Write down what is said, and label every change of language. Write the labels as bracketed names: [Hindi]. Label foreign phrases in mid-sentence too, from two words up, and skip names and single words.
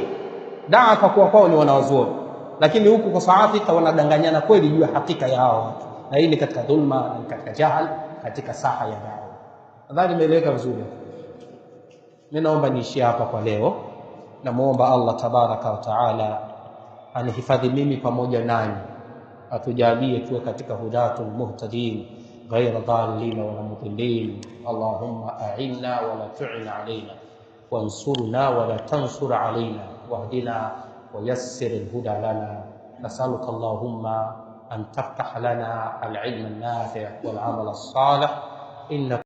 [Swahili] Daa kwa kwao ni wanawazuoni, lakini huku kwa Afrika wanadanganyana kweli juu ya hakika ya hao watu, na hii ni katika dhulma na katika jahal katika saha ya dawa. Nadhani nimeeleweka vizuri. Mimi naomba niishie hapa kwa leo. Namuomba Allah [Arabic] تبارك وتعالى [Swahili] anihifadhi mimi pamoja nanyi, atujalie tuwe katika [Arabic] هداة المهتدين غير ضالين ولا مضلين. اللهم أعنا ولا تعن علينا، وانصرنا ولا تنصر علينا، واهدنا ويسر الهدى لنا. نسألك اللهم أن تفتح لنا العلم النافع والعمل الصالح، إنك